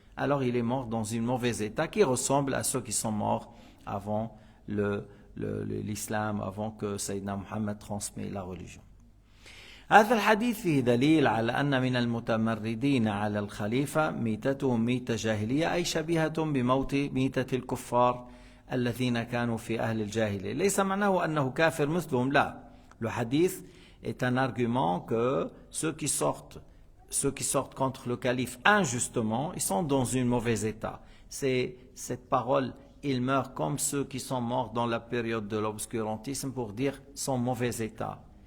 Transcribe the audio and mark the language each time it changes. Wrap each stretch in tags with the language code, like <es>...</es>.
<fr>Alors il est mort dans un mauvais état qui ressemble à ceux qui sont morts avant l'islam, avant que Sayyidina Muhammad transmet la religion.</fr> <ar>هذا الحديث فيه دليل على أن من المتمردين على الخليفة ميتتهم ميتة جاهلية أي شبيهة بموت ميتة الكفار الذين كانوا في أهل الجاهلية. ليس معناه أنه كافر مثلهم, لا.</ar> <fr>Le hadith est un argument que ceux qui sortent contre le calife injustement, ils sont dans un mauvais état. C'est cette parole, ils meurent comme ceux qui sont morts dans la période de l'obscurantisme, pour dire son mauvais état.</fr>